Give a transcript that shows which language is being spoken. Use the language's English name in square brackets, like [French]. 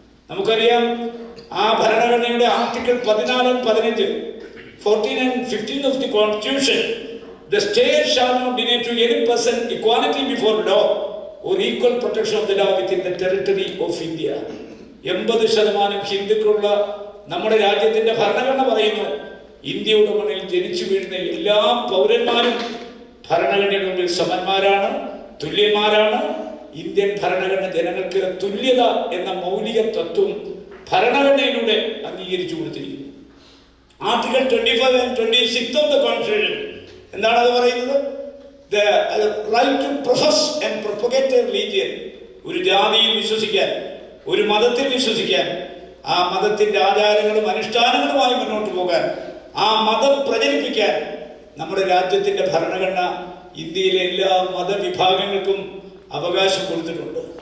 [Malayalam] നമുക്കറിയാം, ആ ഭരണഘടനയുടെ article [English] 14 and 15, 14 and 15 of the Constitution, the state shall not deny to any person equality before law or equal protection of the law within the territory of India. [Malayalam] 80% ഹിന്ദുക്കളുള്ള നമ്മുടെ രാജ്യത്തിന്റെ ഭരണഘടന പറയുന്നു, ഇന്ത്യയുടെ മണ്ണിൽ ജനിച്ചു വീഴുന്ന എല്ലാ പൗരന്മാരും ഭരണഘടനയുടെ മുമ്പിൽ സമന്മാരാണ്, തുല്യന്മാരാണ്. ഇന്ത്യൻ ഭരണഘടന ജനങ്ങൾക്ക് തുല്യത എന്ന മൗലിക തത്വം ഭരണഘടനയിലൂടെ അംഗീകരിച്ചു കൊടുത്തിരിക്കുന്നു. [English] article 25 and 26 of the Constitution [Malayalam] എന്താണ് അത് പറയുന്നത്? [English] The right to profess and propagate a religion. [Malayalam] ഒരു ജാതിയിൽ വിശ്വസിക്കാൻ, ഒരു മതത്തിൽ വിശ്വസിക്കാൻ, ആ മതത്തിന്റെ ആചാരങ്ങളും അനുഷ്ഠാനങ്ങളുമായി മുന്നോട്ട് പോകാൻ, ആ മതം പ്രചരിപ്പിക്കാൻ നമ്മുടെ രാജ്യത്തിന്റെ ഭരണഘടന ഇന്ത്യയിലെ എല്ലാ മതവിഭാഗങ്ങൾക്കും അവകാശം കൊടുത്തിട്ടുണ്ട്.